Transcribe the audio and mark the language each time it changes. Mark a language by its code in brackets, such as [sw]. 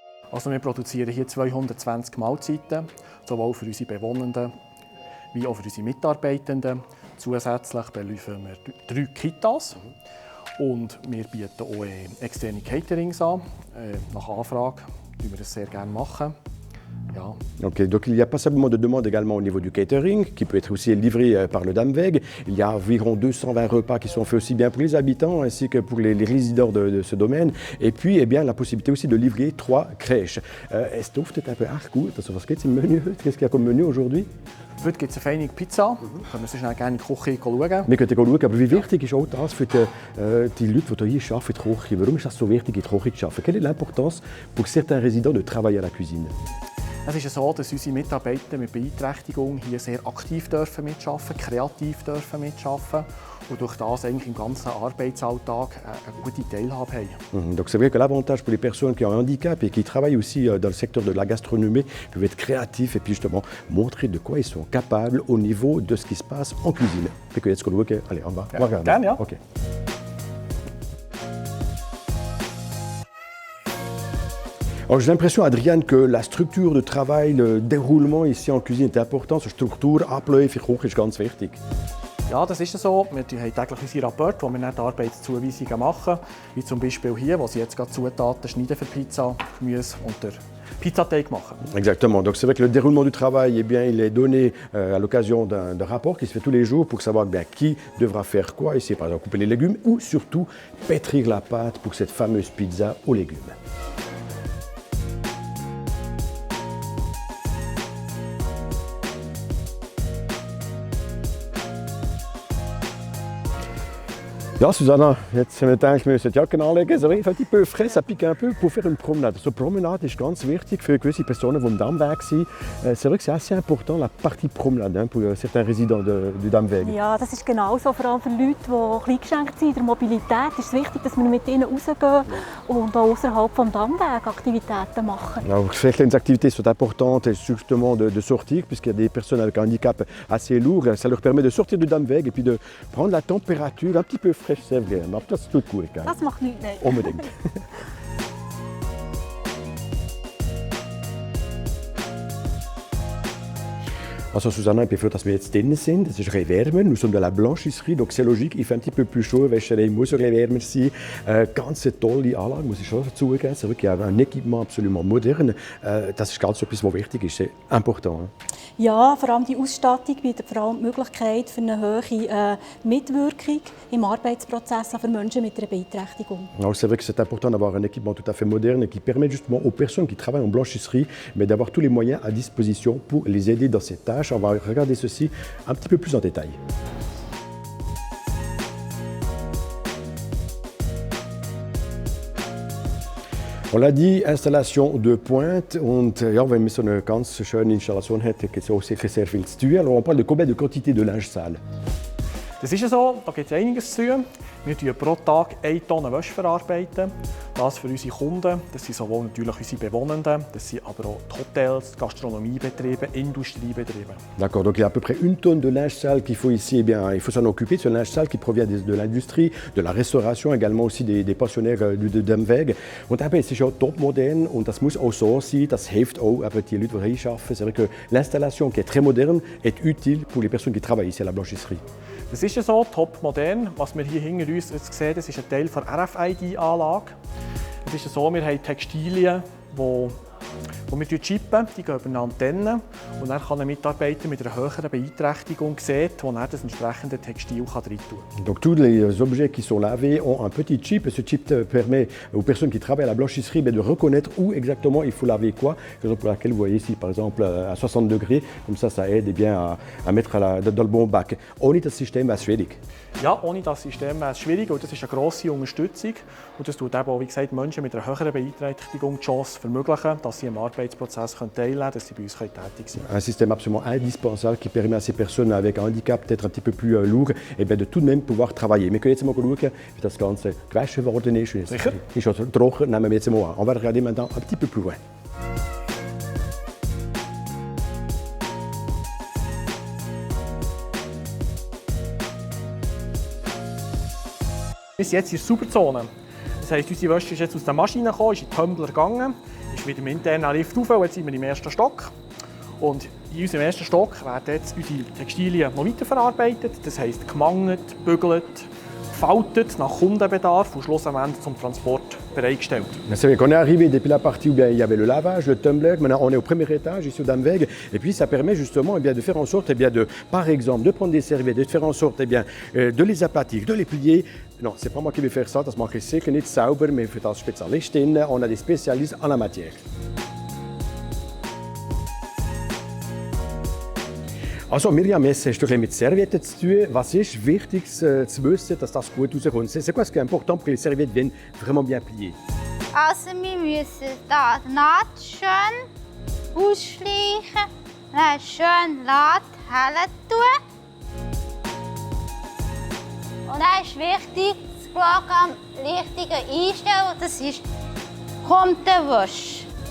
[de] Also wir produzieren hier 220 Mahlzeiten, sowohl für unsere Bewohnenden wie auch für unsere Mitarbeitenden. Zusätzlich beliefern wir 3 Kitas. Und wir bieten auch externe Caterings an. Nach Anfrage machen wir das sehr gerne machen. Ja. [fr] Okay, donc il y a pas simplement de demande également au niveau du catering, qui peut être aussi livré par le Damweg. Il y a environ 220 repas qui sont faits aussi bien pour les habitants ainsi que pour les résidents de ce domaine. Et puis, eh bien, la possibilité aussi de livrer 3 crèches. [de] Es duftet ein peu echt gut. Also, was gibt es im Menü? [fr] Qu'est-ce qu'il y a comme Menü aujourd'hui? [de] Heute gibt es eine feine Pizza. Können wir sonst gerne in die Küche schauen. Wir können schauen, aber wie wichtig ist auch das für die Leute, die hier arbeiten, in der Küche? Warum ist das so wichtig, in der Küche zu arbeiten? [fr] Quelle est l'importance pour certains résidents de travailler à la cuisine? [de] Es ist so, dass unsere Mitarbeiter mit Beeinträchtigung hier sehr aktiv mitarbeiten, kreativ mitarbeiten und durch das eigentlich im ganzen Arbeitsalltag eine gute Teilhabe haben. [fr] Donc c'est vrai que l'avantage pour les personnes qui ont un handicap et qui travaillent aussi dans le secteur de la gastronomie peuvent être créatifs et puis justement montrer de quoi ils sont capables au niveau de ce qui se passe en cuisine. Allez, on va regarder. [de] Gerne, ja. Okay. [fr] Alors, j'ai l'impression, Adrian, que la structure de travail, le déroulement ici en cuisine est important. [de] Die Struktur, Abläufe, Küche ist ganz wichtig. Ja, das ist so. Wir haben täglich unsere Rapporte, wo wir dann die Arbeitszuweisungen machen. Wie zum Beispiel hier, wo sie jetzt gerade Zutaten schneiden für Pizza, Gemüse und der Pizzateig machen. [fr] Exactement. Donc c'est vrai que le déroulement du travail, eh bien, il est donné à l'occasion d'un rapport qui se fait tous les jours pour savoir bien qui devra faire quoi. Ici, par exemple, couper les légumes ou surtout pétrir la pâte pour cette fameuse pizza aux légumes. [de] Ja, Susanna, jetzt haben wir gedacht, wir müssen die Jacke anlegen. [fr] So, ein petit peu frais, ça pique un peu pour faire une promenade. [de] So, Promenade ist ganz wichtig für gewisse Personen, die im Damweg sind. [fr] C'est vrai que c'est assez important, la partie promenade, hein, pour certains résidents du Damweg. [de] Ja, das ist genauso. Vor allem für Leute, die kleingeschränkt sind in der Mobilität, ist es wichtig, dass wir mit ihnen rausgehen und auch außerhalb des Damwegs Aktivitäten machen. [fr] Alors, certaines activités sont importantes, justement, de sortir, puisqu'il y a des personnes avec un handicap assez lourd. Ça leur permet de sortir du Damweg et puis de prendre la température un petit peu fraîche. [de] Sehr gerne, aber das tut gut. Gell? Das macht nichts. Unbedingt. Also Susanna, ich bin froh, dass wir jetzt drinnen sind. Es ist ein bisschen wärmer. [fr] Nous sommes dans la blanchisserie, donc c'est logique. Il fait un petit peu plus chaud. [de] La Wäscherei muss ein bisschen wärmer sein. Ganz tolle Anlage, muss ich schon zugeben. C'est wirklich ein Equipement [fr] absolument moderne. [de] Das ist ganz etwas, was wichtig ist. [fr] C'est important. Hein? [de] Ja, vor allem die Ausstattung bietet vor allem die Möglichkeit für eine hohe Mitwirkung im Arbeitsprozess für Menschen mit einer Beeinträchtigung. [fr] Alors c'est vrai que c'est important d'avoir un équipement tout à fait moderne qui permet justement aux personnes qui travaillent en blanchisserie d'avoir tous les moyens à disposition pour les aider dans ces tâches. On va regarder ceci un petit peu plus en détail. On l'a dit, Installation de pointe. [de] Und ja, wenn man so eine ganz schöne Installation hat, gibt es auch sicher sehr viel zu tun. [fr] Alors on parle de combien de quantité de linge sale? [de] Das ist ja so, da gibt es einiges zu tun. Wir verarbeiten pro Tag 1 Tonne Wäsche verarbeiten. Das für unsere Kunden, das sind sowohl natürlich unsere Bewohnenden, das sind aber auch die Hotels, Gastronomiebetriebe, Industriebetriebe. [fr] D'accord, donc il y a à peu près 1 tonne de linge sale qu'il faut ici, il faut s'en occuper de ce linge sale qui provient de l'industrie, de la restauration, également aussi des pensionnaires de Damweg. [de] Und eben, es ist ja top moderne und das muss auch so sein, das hilft auch die Leute, die hier arbeiten. [fr] C'est vrai que l'installation qui est très moderne est utile pour les personnes qui travaillent ici à la blanchisserie. [de] Das ist ja so, top modern. Was wir hier hinter uns jetzt sehen, das ist ein Teil der RFID-Anlage. Es ist ja so, wir haben Textilien, die wir chippen, die gehen über eine Antenne. Und dann kann ein Mitarbeiter mit einer höheren Beeinträchtigung sehen, wo er das entsprechende Textil reintun kann. [fr] Donc tous les objets qui sont lavés ont un petit chip. Ce chip permet aux personnes qui travaillent à la blanchisserie de reconnaître où exactement il faut laver quoi. Raison pour laquelle vous voyez ici par exemple à 60 degrés, comme ça aide à mettre dans le bon bac. [de] Ohne das System wäre es schwierig. Ja, ohne das System wäre es schwierig und das ist eine grosse Unterstützung. Und das tut eben auch, wie gesagt, Menschen mit einer höheren Beeinträchtigung die Chance vermöglichen, dass sie am Arbeitsprozess teilnehmen können, dass sie bei uns tätig sind. [fr] Un système absolument indispensable qui permet à ces personnes avec un handicap peut-être un petit peu plus lourd de tout de même pouvoir travailler. [de] Wir können jetzt mal schauen, wie das Ganze gewaschen worden ist. Sicher. Ist schon trocken, nehmen wir jetzt mal an. [fr] On va regarder maintenant un petit peu plus loin. [de] Wir sind jetzt in der Sauberzone. Das heisst, unsere Wäsche ist jetzt aus der Maschine gekommen, ist in den Tumbler gegangen, ist mit dem internen Lift rauf und jetzt sind wir im ersten Stock. Und in unserem ersten Stock werden jetzt unsere Textilien noch weiterverarbeitet. Das heisst gemangelt, bügelt, gefaltet nach Kundenbedarf und schlussendlich zum Transport bereitgestellt. [fr] C'est vrai qu'on est arrivé depuis la partie où il y avait le lavage, le tumbler. Maintenant, on est au premier étage, ici au Damweg. Et puis, ça permet justement de faire en sorte, par exemple, de prendre des serviettes, de faire en sorte de les aplatir, de les plier. Non, c'est pas moi qui vais faire ça, [de] das mache ich sicher nicht sauber, [fr] mais [de] für das Spezialistinnen, [fr] on a des spécialistes en la matière. [de] Also Miriam, jetzt hast du mit Servietten zu tun. Was ist wichtig zu wissen, dass das gut rauskommt? [fr] C'est quoi ce qui est important pour que les serviettes viennent vraiment bien pliées? [de] Also wir müssen da die Naht schön ausschleichen, dann schön hellen tun. Und dann ist wichtig, das Programm richtig einstellen, das ist kommt der Wäsche.